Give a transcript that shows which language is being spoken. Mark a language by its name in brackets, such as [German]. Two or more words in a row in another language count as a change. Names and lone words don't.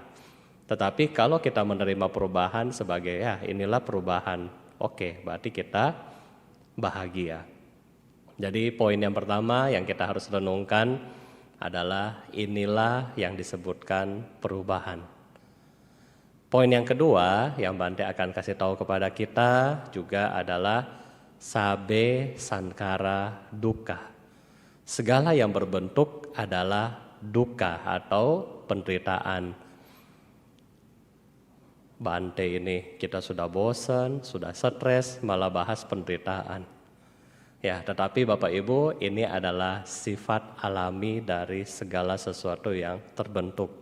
[Indonesian] Tetapi kalau kita menerima perubahan sebagai ya inilah perubahan, oke, berarti kita bahagia. Jadi poin yang pertama yang kita harus renungkan adalah inilah yang disebutkan perubahan. Poin yang kedua yang Bante akan kasih tahu kepada kita juga adalah [Pali] sabe sankara dukkha. [Indonesian] Segala yang berbentuk adalah dukkha atau penderitaan. Bante ini kita sudah bosan, sudah stres, malah bahas penderitaan. Ya, tetapi Bapak Ibu, ini adalah sifat alami dari segala sesuatu yang terbentuk.